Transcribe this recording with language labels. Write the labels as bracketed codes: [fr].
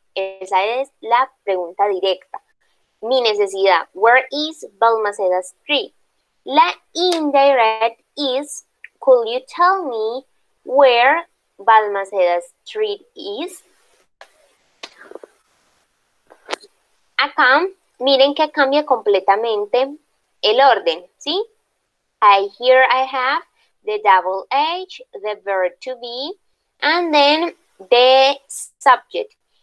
[es] Esa es la pregunta directa. Mi necesidad, [en] where is Balmaceda Street? La indirect is, could you tell me where Balmaceda Street is? [es] Acá, miren que cambia completamente el orden, ¿sí? [en] Here I have the double H, the verb to be, and then the subject.